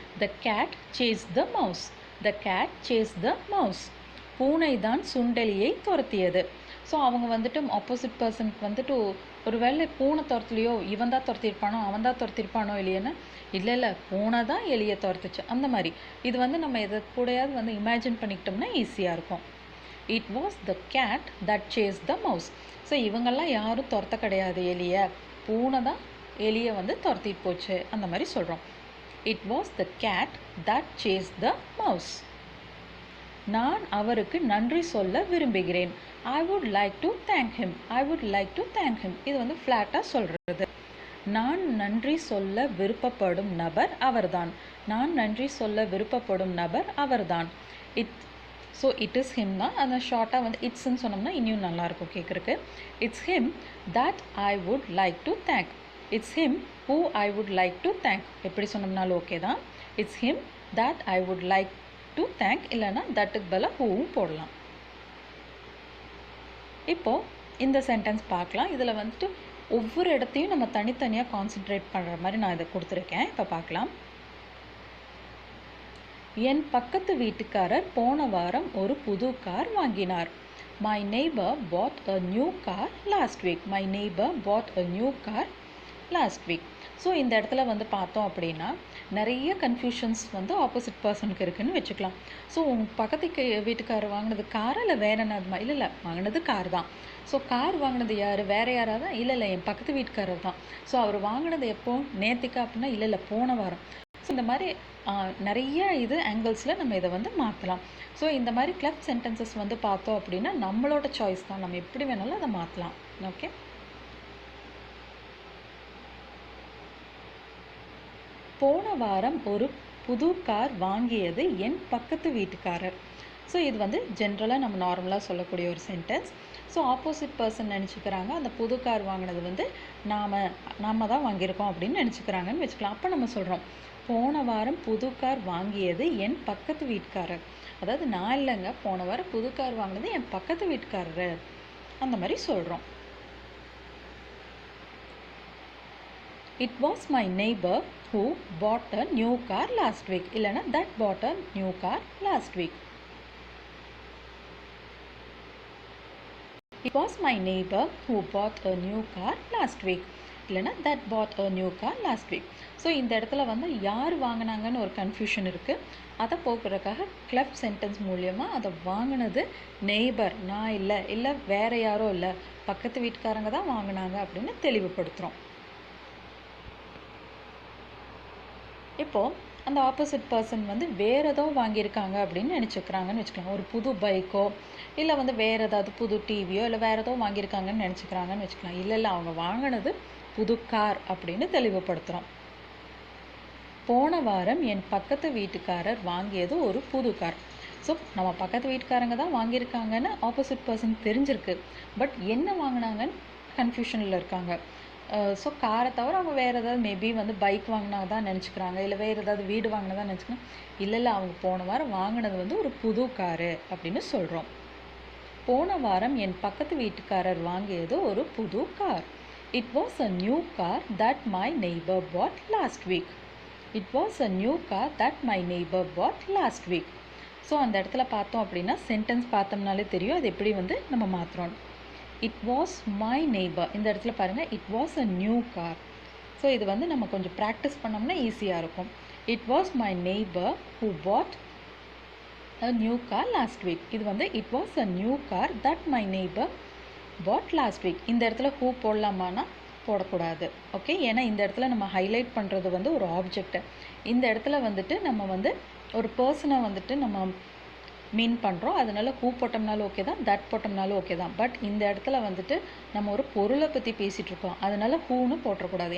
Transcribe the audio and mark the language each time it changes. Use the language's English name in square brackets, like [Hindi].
[English] The cat chased the mouse. The cat chased the mouse. [Tamil] பூனை தான் சுண்டெலியை துரத்தியது. So அவங்க வந்துட்டு ஆப்போசிட் பர்சனுக்கு வந்துட்டு ஒரு வேளை பூனை துரத்துலையோ இவன் தான் துரத்திருப்பானோ அவன் தான் துரத்திருப்பானோ இல்லையேன்னா இல்லை பூனை தான் எலியை துரத்துச்சு அந்த மாதிரி. இது வந்து நம்ம எதை கூடயாவது வந்து இமேஜின் பண்ணிக்கிட்டோம்னா ஈஸியாக இருக்கும். [English] It was the cat that chased the mouse. [Tamil] So இவங்கெல்லாம் யாரும் துரத்த கிடையாது எலியை, பூனை தான் எலியை வந்து துரத்திட்டு போச்சு அந்த மாதிரி சொல்கிறோம். [English] It was the cat that chased the mouse. [Tamil] நான் அவருக்கு நன்றி சொல்ல விரும்புகிறேன். [English] I would like to thank him. I would like to thank him. [Tamil] இது வந்து ஃப்ளாட்டாக சொல்கிறது. நான் நன்றி சொல்ல விருப்பப்படும் நபர் அவர்தான். நான் நன்றி சொல்ல விருப்பப்படும் நபர் அவர்தான். ஸோ [English] it is him [Tamil] தான். அந்த ஷார்ட்டாக வந்து இட்ஸ்ன்னு சொன்னோம்னா இன்னும் நல்லாயிருக்கும் கேட்குறக்கு. [English] It's him that I would like to thank. It's him who I would like to thank. [Tamil] எப்படி சொன்னோம்னாலும் ஓகே தான். [English] it's him that I would like to thank, [Tamil] இல்லைனா தட்டுக்கு பதிலாக ஹூவும் போடலாம். இப்போது இந்த சென்டென்ஸ் பார்க்கலாம். இதில் வந்துட்டு ஒவ்வொரு இடத்தையும் நம்ம தனித்தனியாக கான்சென்ட்ரேட் பண்ணுற மாதிரி நான் இதை கொடுத்துருக்கேன். இப்போ பார்க்கலாம். என் பக்கத்து வீட்டுக்காரர் போன வாரம் ஒரு புது கார் வாங்கினார். [English] My neighbor bought a new car last week. My neighbor bought a new car last week. [Tamil] So இந்த இடத்துல வந்து பார்த்தோம் அப்படின்னா நிறைய கன்ஃபியூஷன்ஸ் வந்து ஆப்போசிட் பர்சனுக்கு இருக்குதுன்னு வச்சுக்கலாம். ஸோ உங்கள் பக்கத்துக்கு வீட்டுக்காரர் வாங்கினது காரா இல்லை வேற என்னதுமா? இல்லை வாங்கினது கார் தான். ஸோ கார் வாங்கினது யார்? வேற யாராவது தான்? இல்லை என் பக்கத்து வீட்டுக்காரர் தான். ஸோ அவர் வாங்கினது எப்போ? நேத்திக்கா அப்படின்னா இல்லை போன வாரம். ஸோ இந்த மாதிரி நிறைய இது ஆங்கிள்ஸில் நம்ம இதை வந்து மாற்றலாம். ஸோ இந்த மாதிரி கிளப் சென்டென்சஸ் வந்து பார்த்தோம் அப்படின்னா நம்மளோட சாய்ஸ் தான், நம்ம எப்படி வேணாலும் அதை மாற்றலாம். ஓகே, போன வாரம் ஒரு புது கார் வாங்கியது என் பக்கத்து வீட்டுக்காரர். ஸோ இது வந்து ஜென்ரலாக நம்ம நார்மலாக சொல்லக்கூடிய ஒரு சென்டென்ஸ். ஸோ ஆப்போசிட் பர்சன் நினச்சிக்கிறாங்க அந்த புது கார் வாங்கினது வந்து நாம் தான் வாங்கியிருக்கோம் அப்படின்னு நினச்சிக்கிறாங்கன்னு வச்சுக்கலாம். அப்போ நம்ம சொல்கிறோம் போன வாரம் புது கார் வாங்கியது என் பக்கத்து வீட்டுக்காரர். அதாவது நான் இல்லைங்க, போன வாரம் புது கார் வாங்கினது என் பக்கத்து வீட்டுக்காரர் அந்த மாதிரி சொல்கிறோம். [English] It was my neighbor who bought a new car last week. [Tamil] இல்லைனா [English] that bought a new car last week. It was my neighbor who bought a new car last week. [Tamil] இல்லைனா [English] that bought a new car last week. [Tamil] So இந்த இடத்துல வந்து யார் வாங்கினாங்கன்னு ஒரு confusion இருக்குது. அதை போக்குறதுக்காக club sentence மூலியமாக அதை வாங்கினது நெய்பர், நான் இல்லை வேறு யாரோ இல்லை, பக்கத்து வீட்டுக்காரங்க தான் வாங்கினாங்க அப்படின்னு தெளிவுபடுத்துகிறோம். இப்போது அந்த ஆப்போசிட் பர்சன் வந்து வேறு ஏதோ வாங்கியிருக்காங்க அப்படின்னு நினச்சிக்கிறாங்கன்னு வச்சுக்கலாம். ஒரு புது பைக்கோ இல்லை வந்து வேறு ஏதாவது புது டிவியோ இல்லை வேறு ஏதோ வாங்கியிருக்காங்கன்னு நினச்சிக்கிறாங்கன்னு வச்சுக்கலாம். இல்லை அவங்க வாங்கினது புது கார் அப்படின்னு தெளிவுபடுத்துகிறோம். போன வாரம் என் பக்கத்து வீட்டுக்காரர் வாங்கியது ஒரு புது கார். ஸோ நம்ம பக்கத்து வீட்டுக்காரங்க தான் வாங்கியிருக்காங்கன்னு ஆப்போசிட் பர்சன் தெரிஞ்சிருக்கு. பட் என்ன வாங்கினாங்கன்னு கன்ஃபியூஷனில் இருக்காங்க. ஸோ காரை தவிர அவங்க வேறு ஏதாவது மேபி வந்து பைக் வாங்கினா தான் நினச்சிக்கிறாங்க, இல்லை வேறு ஏதாவது வீடு வாங்கினா தான் நினச்சிக்கிறாங்க. இல்லை அவங்க போன வாரம் வாங்கினது வந்து ஒரு புது காரு அப்படின்னு சொல்கிறோம். போன வாரம் என் பக்கத்து வீட்டுக்காரர் வாங்கியது ஒரு புது car. [English] It was a new car that my neighbor bought last week. It was a new car that my neighbor bought last week. [Tamil] So அந்த இடத்துல பார்த்தோம் அப்படின்னா சென்டென்ஸ் பார்த்தோம்னாலே தெரியும் அது எப்படி வந்து நம்ம மாற்றுறோம். [English] It was my neighbor. [Tamil] இந்த இடத்துல பாருங்கள், [English] it was a new car. [Tamil] So இது வந்து நம்ம கொஞ்சம் ப்ராக்டிஸ் பண்ணோம்னா ஈஸியாக இருக்கும். [English] It was my neighbor who bought a new car last week. [Tamil] இது வந்து [English] it was a new car that my neighbor bought last week. [Tamil] இந்த இடத்துல who போடலாமான்னா போடக்கூடாது. ஓகே, ஏன்னா இந்த இடத்துல நம்ம ஹைலைட் பண்ணுறது வந்து ஒரு ஆப்ஜெக்ட். இந்த இடத்துல வந்துட்டு நம்ம வந்து ஒரு பர்சனை வந்துட்டு நம்ம மீன் பண்ணுறோம். அதனால ஹூ போட்டோம்னாலும் ஓகே தான், தட் போட்டோம்னாலும் ஓகே தான். பட் இந்த இடத்துல வந்துட்டு நம்ம ஒரு பொருளை பற்றி பேசிகிட்டு இருக்கோம், அதனால ஹூன்னு போட்டக்கூடாது.